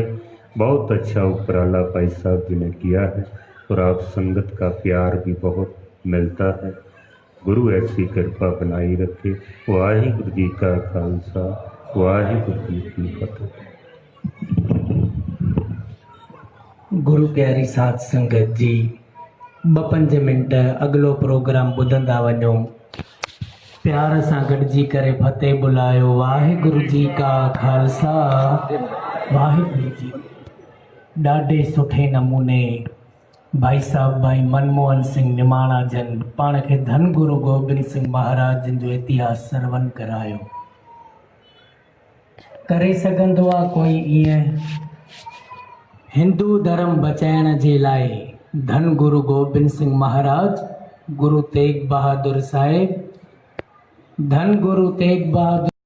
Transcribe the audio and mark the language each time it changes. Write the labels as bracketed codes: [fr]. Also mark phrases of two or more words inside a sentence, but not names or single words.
[hi] बहुत अच्छा उपराला भाई साहब जी ने किया है और आप संगत का प्यार भी बहुत मिलता है। गुरु ऐसी कृपा बनाई रखे। [pa] ਵਾਹਿਗੁਰੂ ਜੀ ਕਾ ਖ਼ਾਲਸਾ, ਵਾਹਿਗੁਰੂ ਜੀ ਕੀ ਫ਼ਤਿਹ। [sd] गुरु प्यारी साध संगत जी, 2-5 मिंट अगलो प्रोग्राम ॿुधंदा वञो। प्यार सां गॾिजी करे फतेह बुलायो। [pa] ਵਾਹਿਗੁਰੂ ਜੀ ਕਾ ਖ਼ਾਲਸਾ, ਵਾਹਿਗੁਰੂ ਜੀ। [sd] ॾाढे सुठे नमूने भाई साहब भाई मनमोहन सिंह निमाणा जन पाण खे धन गुरु गोबिंद सिंह महाराज जन जो इतिहास सरवण करायो। करे सघंदो आहे कोई ईअं? हिंदू धर्म बचाइण जे लाइ धन गुरु गोबिंद सिंह महाराज, गुरु तेग बहादुर साहिब, धन गुरु तेग बहादुर